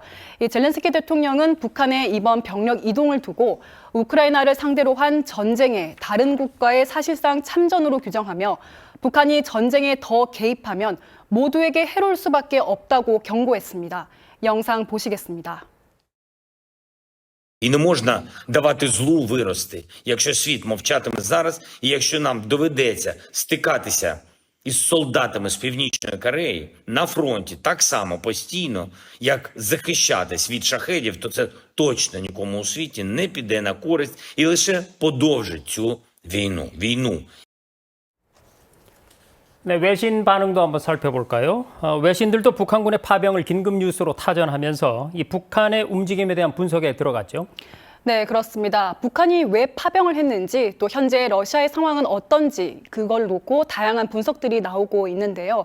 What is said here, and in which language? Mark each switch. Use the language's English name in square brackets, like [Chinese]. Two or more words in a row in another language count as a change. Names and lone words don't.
[Korean] 이 젤렌스키 대통령은 북한의 이번 병력 이동을 두고 우크라이나를 상대로 한 전쟁에 다른 국가의 사실상 참전으로 규정하며 북한이 전쟁에 더 개입하면 모두에게 해로울 수밖에 없다고 경고했습니다. 영상 보시겠습니다. [Ukrainian] І не можна давати злу вирости, якщо світ мовчатиме зараз, і якщо нам доведеться стикатися із солдатами з Північної Кореї на фронті так само постійно, як захищатись від шахедів, то це точно нікому у світі не піде на користь і лише подовжить цю війну. [Korean] 네, 외신 반응도 한번 살펴볼까요? 외신들도 북한군의 파병을 긴급 뉴스로 타전하면서 이 북한의 움직임에 대한 분석에 들어갔죠. 네, 그렇습니다. 북한이 왜 파병을 했는지 또 현재 러시아의 상황은 어떤지 그걸 놓고 다양한 분석들이 나오고 있는데요.